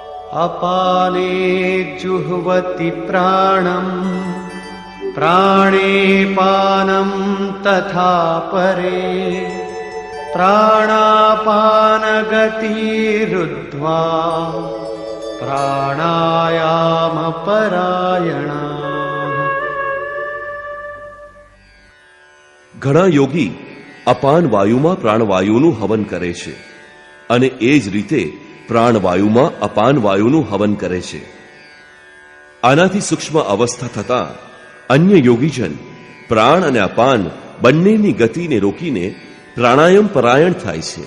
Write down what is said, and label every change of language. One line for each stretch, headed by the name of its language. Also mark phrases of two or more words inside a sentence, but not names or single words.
Sanskrit: अपाने जुह्वति प्राणं प्राणे पानं तथा परे प्राणापानगतिरुद्ध्वा प्राणायाम परायणा.
Gujarati: ઘણા યોગી અપાન વાયુમાં પ્રાણવાયુનું હવન કરે છે અને એ જ રીતે પ્રાણવાયુમાં અપાન વાયુનું હવન કરે છે. આનાથી સૂક્ષ્મ અવસ્થા થતાં અન્ય યોગીજન પ્રાણ અને અપાન બંનેની ગતિને રોકીને પ્રાણાયામ પરાયણ થાય છે.